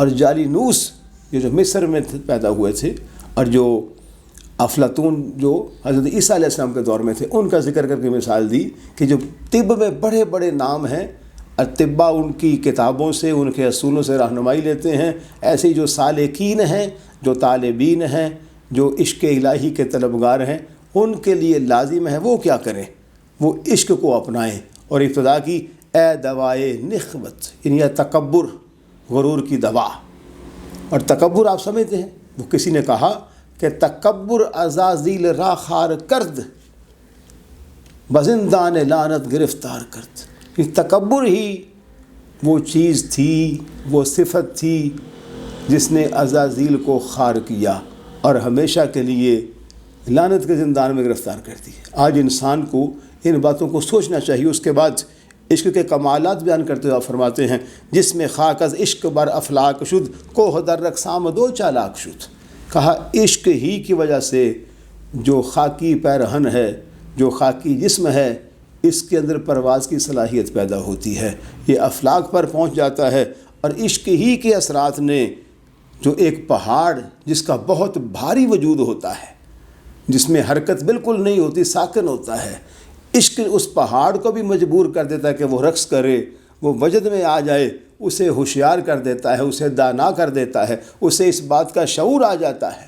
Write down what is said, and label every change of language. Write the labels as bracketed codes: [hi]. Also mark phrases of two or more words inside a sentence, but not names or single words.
[ur] جالینوس یہ جو مصر میں پیدا ہوئے تھے، اور جو افلاطون جو حضرت عیسیٰ علیہ السلام کے دور میں تھے، ان کا ذکر کر کے مثال دی کہ جو طب میں بڑے بڑے نام ہیں، اطباء ان کی کتابوں سے، ان کے اصولوں سے رہنمائی لیتے ہیں، ایسے ہی جو سالکین ہیں، جو طالبین ہیں، جو عشق الہی کے طلبگار ہیں، ان کے لیے لازم ہے وہ کیا کریں، وہ عشق کو اپنائیں۔ اور ابتدا کی [fa] اے دوائے نخوت، [ur] یعنی یہ تکبر، غرور کی دوا۔ اور تکبر آپ سمجھتے ہیں، وہ کسی نے کہا کہ [fa] تکبر عزازیل را خار کرد بزندان لعنت گرفتار کرد۔ [ur] یہ تکبر ہی وہ چیز تھی، وہ صفت تھی جس نے عزازیل کو خار کیا اور ہمیشہ کے لیے لعنت کے زندان میں گرفتار کر دی۔ آج انسان کو ان باتوں کو سوچنا چاہیے۔ اس کے بعد عشق کے کمالات بیان کرتے ہوئے فرماتے ہیں جس میں [fa] خاک از عشق بر افلاک شد کوہ در رقصام دو چالاک شد۔ [ur] کہا عشق ہی کی وجہ سے جو خاکی پیرہن ہے، جو خاکی جسم ہے، اس کے اندر پرواز کی صلاحیت پیدا ہوتی ہے، یہ افلاک پر پہنچ جاتا ہے۔ اور عشق ہی کے اثرات نے جو ایک پہاڑ جس کا بہت بھاری وجود ہوتا ہے، جس میں حرکت بالکل نہیں ہوتی، ساکن ہوتا ہے، عشق اس پہاڑ کو بھی مجبور کر دیتا ہے کہ وہ رقص کرے، وہ وجد میں آ جائے، اسے ہوشیار کر دیتا ہے، اسے دانا کر دیتا ہے، اسے اس بات کا شعور آ جاتا ہے۔